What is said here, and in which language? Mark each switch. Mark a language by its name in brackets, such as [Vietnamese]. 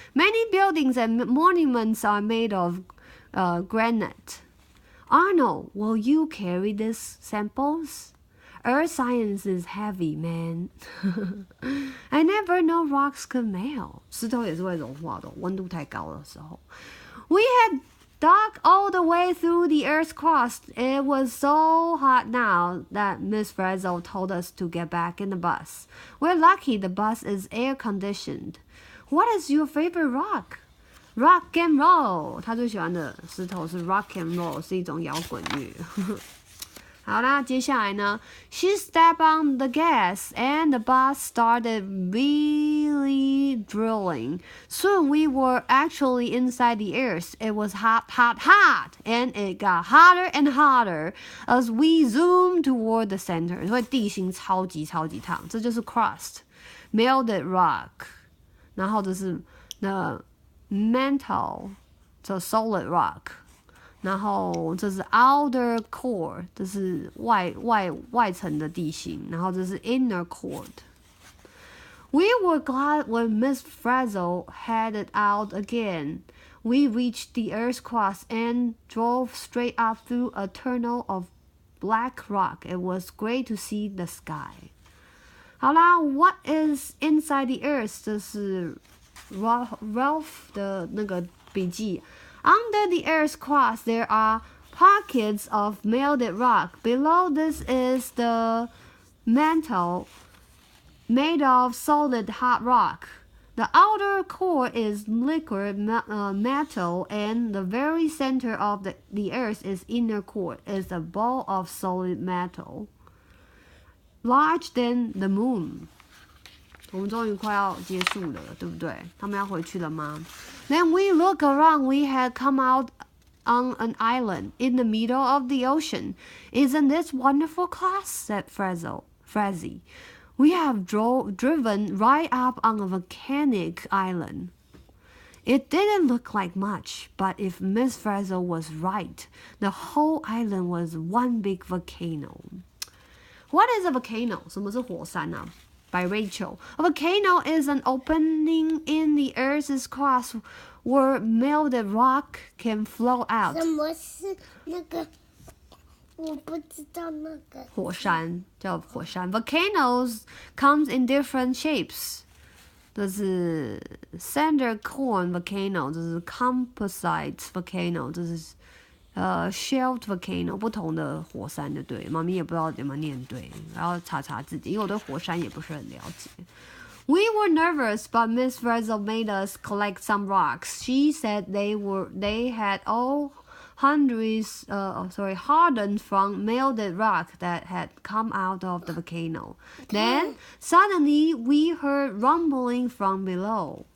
[English] Many buildings and monuments are made of granite. Arnold, will you carry these samples? Earth science is heavy, man. I never know rocks could melt. [Chinese] 石头也是会融化的，温度太高的时候。 [English] We had dug all the way through the Earth's crust. It was so hot now that Miss Frizzle told us to get back in the bus. We're lucky the bus is air conditioned. What is your favorite rock? Rock and roll. [Chinese] 他最喜欢的石头是 [English] rock and roll， [Chinese] 是一种摇滚乐。好啦，接下来呢 [English] ，She stepped on the gas and the bus started really drilling. Soon we were actually inside the earth. It was hot, and it got hotter and hotter as we zoomed toward the center. [Chinese] 所以地心超级烫，这就是 crust, [English] melted rock. [Chinese] 然后这是 [English] the mantle, the solid rock. [Chinese] 然后这是 outer core， 这是外层的地形，然后这是 inner core。 [English] We were glad when Miss Frizzle headed out again. We reached the Earth's crust and drove straight up through a tunnel of black rock. It was great to see the sky. [Chinese] 好啦 [English] ，What is inside the Earth？ [Chinese] 这是 Ralph 的那个笔记。 [English] Under the Earth's crust, there are pockets of melted rock. Below this is the mantle made of solid hot rock. The outer core is liquid metal, and the very center of the Earth's inner core is a ball of solid metal, larger than the moon. [Chinese] 我们终于快要结束了，对不对？他们要回去了吗？ [English] Then we look around. We had come out on an island in the middle of the ocean. Isn't this wonderful, class? Said Frazzy. We have driven right up on a volcanic island. It didn't look like much, but if Miss Frizzle was right, the whole island was one big volcano. What is a volcano? [Chinese] 什么是火山啊？ [English] By Rachel. A volcano is an opening in the Earth's crust where melted rock can flow out. [Chinese] 什么是那个？我不知道那个。火山叫火山。 [English] Volcanoes comes in different shapes. 这是 Cinder Cone volcano， 这是 Composite volcano， 这是Shelved volcano， [Chinese] 不同的火山就对。妈咪也不知道有没有念对，然后查字典，因为我对火山也不是很了解。 [English] We were nervous, but Miss Frizzle made us collect some rocks. She said they had all hardened from melted rock that had come out of the volcano. Then suddenly we heard rumbling from below.